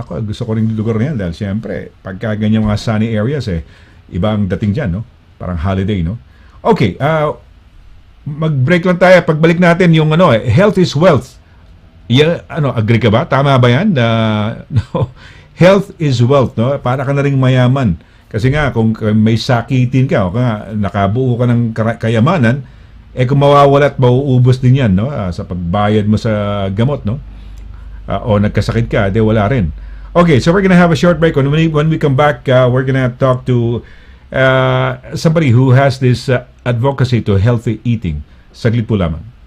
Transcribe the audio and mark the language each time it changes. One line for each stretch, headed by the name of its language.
Filipino: Naku, gusto ko rin yung lugar na yan dahil siyempre, pagka ganyan mga sunny areas, ibang dating dyan, no? Parang holiday, no? Okay, mag-break lang tayo. Pagbalik natin yung
English: health is wealth.
Filipino: Yeah, agree ka ba? Tama ba yan? No.
English: Health is wealth,
Filipino: no? Para ka na ring mayaman. Kasi nga, kung may sakitin ka, o nakabuo ka ng kayamanan, kung mawawala at mauubos din yan, no? Sa pagbayad mo sa gamot, no? O nagkasakit ka, wala rin.
English: Okay, so we're gonna have a short break. When we come back, we're gonna talk to somebody who has this advocacy to healthy eating.
Filipino: Saglit po lamang.